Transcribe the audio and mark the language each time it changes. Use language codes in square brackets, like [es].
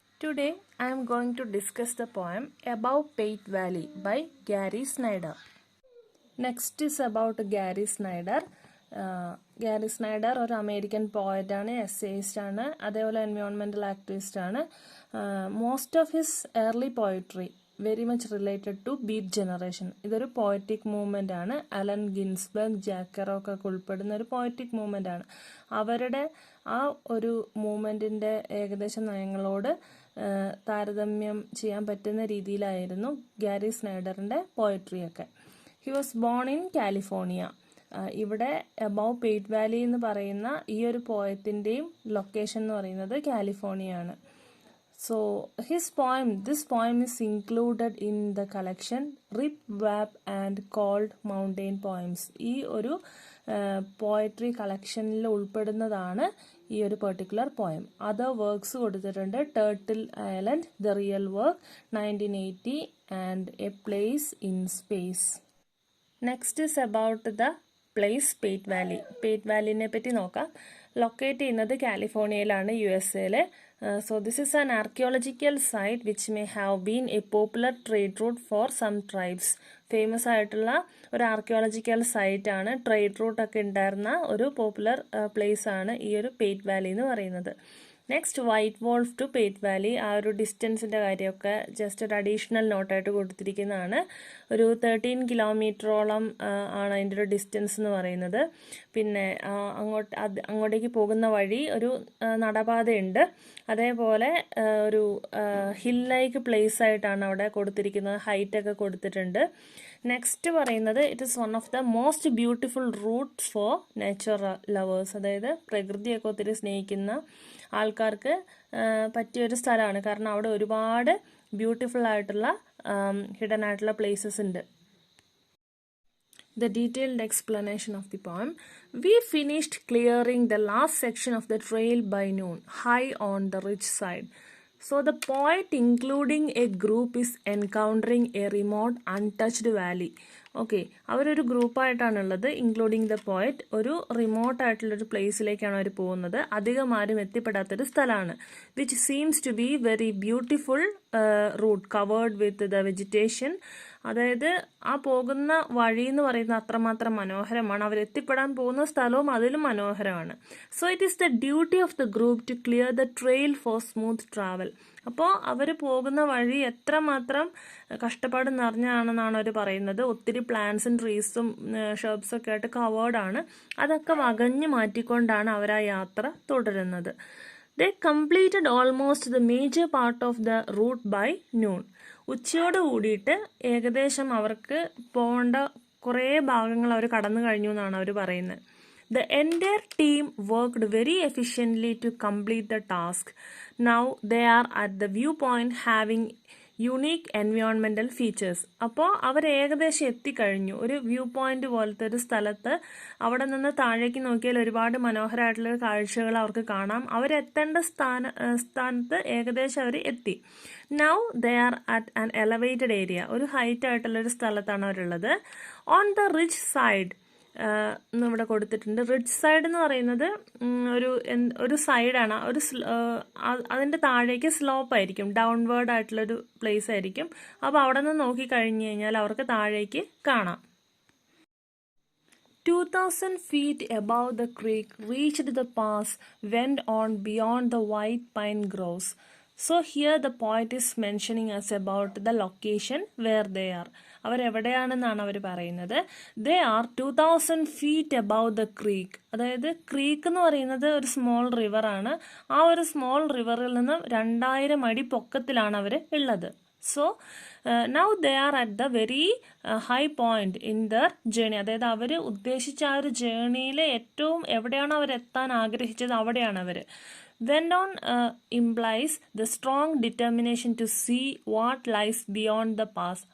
[en] Today I am going to discuss the poem Above Pate Valley by Gary Snyder. Next is about Gary Snyder. [ml] Gary Snyder ഒരു American പോയറ്റാണ്, essayist ആണ്, അതേപോലെ environmental activist ആണ്. [en] Most of his early poetry very much related to beat generation. [ml] ഇതൊരു poetic movement ആണ്. Allen Ginsberg, Jack കെറോക്ക് ഒക്കെ ഉൾപ്പെടുന്ന ഒരു poetic movement ആണ്. അവരുടെ ആ ഒരു മൂവ്മെൻറ്റിൻ്റെ ഏകദേശം നയങ്ങളോട് താരതമ്യം ചെയ്യാൻ പറ്റുന്ന രീതിയിലായിരുന്നു Gary സ്നൈഡറിൻ്റെ പോയട്രിയൊക്കെ. [en] He was born in California. [ml] ഇവിടെ അബവ് പേറ്റ് വാലി എന്ന് പറയുന്ന ഈ ഒരു പോയത്തിൻ്റെയും ലൊക്കേഷൻ എന്ന് പറയുന്നത് കാലിഫോർണിയ ആണ്. [en] So this poem is included in the collection Rip, Wap and Cold Mountain Poems. [ml] ഈ ഒരു പോയട്രി കളക്ഷനിൽ ഉൾപ്പെടുന്നതാണ് ഈ ഒരു പെർട്ടിക്കുലർ പോയം. അതർ വർക്ക്സ് കൊടുത്തിട്ടുണ്ട്: turtle island, the real work, 1980 and A place in space. [en] Next is about the place Pate Valley. [ml] പേറ്റ് വാലിനെ പറ്റി നോക്കാം. Locate ചെയ്യുന്നത് കാലിഫോർണിയയിലാണ്, USA. [en] So this is an archaeological site which may have been a popular trade route for some tribes. [ml] Famous ആയിട്ടുള്ള ഒരു archaeological site ആണ്. Trade root ഒക്കെ ഉണ്ടായിരുന്ന ഒരു popular place ആണ് ഈ ഒരു പേറ്റ് വാലി എന്ന് പറയുന്നത്. Next, white wolf to പേറ്റ് Valley. ആ ഒരു ഡിസ്റ്റൻസിൻ്റെ കാര്യമൊക്കെ ജസ്റ്റ് ഒരു അഡീഷണൽ നോട്ടായിട്ട് കൊടുത്തിരിക്കുന്നതാണ്. ഒരു 13 കിലോമീറ്ററോളം ആണ് അതിൻ്റെ ഒരു ഡിസ്റ്റൻസ് എന്ന് പറയുന്നത്. പിന്നെ അങ്ങോട്ടേക്ക് പോകുന്ന വഴി ഒരു നടപാതയുണ്ട്. അതേപോലെ ഒരു ഹിൽ ലൈക്ക് പ്ലേസ് ആയിട്ടാണ് അവിടെ കൊടുത്തിരിക്കുന്നത്. ഹൈറ്റൊക്കെ കൊടുത്തിട്ടുണ്ട്. നെക്സ്റ്റ് പറയുന്നത് [en] It is one of the most beautiful routes for nature lovers. [ml] അതായത് പ്രകൃതിയൊക്കെ ഒത്തിരി സ്നേഹിക്കുന്ന ആൾക്കാർക്ക് പറ്റിയൊരു സ്ഥലമാണ്. കാരണം അവിടെ ഒരുപാട് ബ്യൂട്ടിഫുൾ ആയിട്ടുള്ള ഹിഡൻ ആയിട്ടുള്ള പ്ലേസസ് ഉണ്ട്. [en] The detailed explanation of the poem. We finished clearing the last section of the trail by noon, high on the ridge side. So the poet, including a group, is encountering a remote, untouched valley. [ml] Okay, അവരൊരു ഗ്രൂപ്പായിട്ടാണുള്ളത്. [en] including the poet [ml] ഒരു remote ആയിട്ടുള്ളൊരു പ്ലേസിലേക്കാണ് അവർ പോകുന്നത്. അധികം ആരും എത്തിപ്പെടാത്തൊരു സ്ഥലമാണ്. [en] Which seems to be very beautiful route covered with the vegetation. [ml] അതായത് ആ പോകുന്ന വഴി എന്ന് പറയുന്നത് അത്രമാത്രം മനോഹരമാണ്. അവരെത്തിപ്പെടാൻ പോകുന്ന സ്ഥലവും അതിലും മനോഹരമാണ്. [en] So it is the duty of the group to clear the trail for smooth travel. [ml] അപ്പോൾ അവർ പോകുന്ന വഴി എത്രമാത്രം കഷ്ടപ്പാട് നിറഞ്ഞാണെന്നാണ് അവർ പറയുന്നത്. ഒത്തിരി പ്ലാന്റ്സും ട്രീസും ഷർബ്സും ഒക്കെ ആയിട്ട് കവേർഡാണ്. അതൊക്കെ വകഞ്ഞു മാറ്റിക്കൊണ്ടാണ് അവർ ആ യാത്ര തുടരുന്നത്. [en] They completed almost the major part of the route by noon. [ml] ഉച്ചയോട് കൂടിയിട്ട് ഏകദേശം അവർക്ക് പോകേണ്ട കുറേ ഭാഗങ്ങൾ അവർ കടന്നു കഴിഞ്ഞു എന്നാണ് അവർ പറയുന്നത്. [en] The entire team worked very efficiently to complete the task. Now they are at the viewpoint having unique environmental features. [ml] അപ്പോൾ അവർ ഏകദേശം എത്തിക്കഴിഞ്ഞു. ഒരു വ്യൂ പോയിന്റ് പോലത്തെ ഒരു സ്ഥലത്ത് അവിടെ നിന്ന് താഴേക്ക് നോക്കിയാൽ ഒരുപാട് മനോഹരമായിട്ടുള്ള കാഴ്ചകൾ അവർക്ക് കാണാം. അവരെത്തേണ്ട സ്ഥാനത്ത് ഏകദേശം അവർ എത്തി. [en] Now they are at an elevated area. [ml] ഒരു ഹൈറ്റ് ആയിട്ടുള്ളൊരു സ്ഥലത്താണ് അവരുള്ളത്. [en] On the ridge side [ml] ഇവിടെ കൊടുത്തിട്ടുണ്ട്. റിഡ്ജ് സൈഡ് എന്ന് പറയുന്നത് ഒരു സൈഡാണ്. അതിൻ്റെ താഴേക്ക് സ്ലോപ്പ് ആയിരിക്കും, ഡൗൺവേർഡ് ആയിട്ടുള്ളൊരു പ്ലേസ് ആയിരിക്കും. അപ്പോൾ അവിടെ നിന്ന് നോക്കിക്കഴിഞ്ഞ് കഴിഞ്ഞാൽ അവർക്ക് താഴേക്ക് കാണാം. [en] 2000 feet above the creek, reached the pass, went on beyond the white pine groves. So here the poet is mentioning us about the location where they are. [ml] അവരെവിടെയാണെന്നാണ് അവർ പറയുന്നത്. [en] They are 2000 feet above the creek. [ml] അതായത് creek എന്ന് പറയുന്നത് ഒരു small റിവറാണ്. ആ ഒരു small റിവറിൽ നിന്ന് 2000 അടി പൊക്കത്തിലാണ് അവർ ഉള്ളത്. [en] So now they are at the very high point in their journey. [ml] അതായത് അവർ ഉദ്ദേശിച്ച ആ ഒരു ജേണിയിൽ ഏറ്റവും എവിടെയാണ് അവർ എത്താൻ ആഗ്രഹിച്ചത് അവിടെയാണ് അവർ. [en] Went on implies the strong determination to see what lies beyond the pass.